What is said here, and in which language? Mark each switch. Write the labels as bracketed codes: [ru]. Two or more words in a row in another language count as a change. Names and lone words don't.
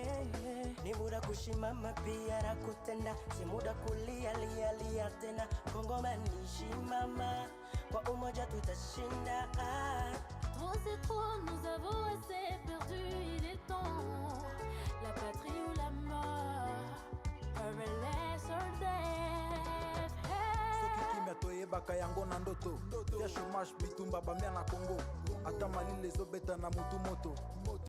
[sw] Ni muda kushimama pia na kutenda, si muda kulia lia tena. Kongomani shimama, kwa umoja tutashinda. [fr] Trop c'est trop, nous avons assez perdu, il est temps. La patrie ou la mort, [en] paradise or death. [ln] Soki kimia toyebaka yango na ndoto. Ya chômage bitumba bamia na Congo. Ata malile zobeta na mutu moto.